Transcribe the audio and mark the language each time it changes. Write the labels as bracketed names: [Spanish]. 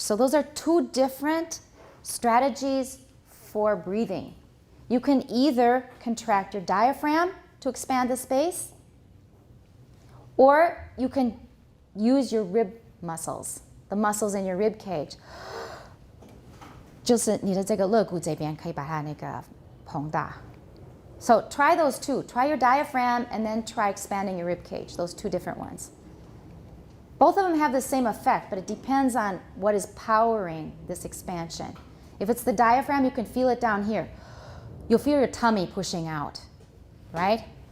[English] So those are two different strategies for breathing. You can either contract your diaphragm to expand the space, or you can use your rib muscles, the muscles in your rib cage. [Chinese] 就是你的这个肋骨这边可以把它那个膨大. [English] So try those two. Try your diaphragm and then try expanding your rib cage, those two different ones. Both of them have the same effect, but it depends on what is powering this expansion. If it's the diaphragm, you can feel it down here. You'll feel your tummy pushing out, right?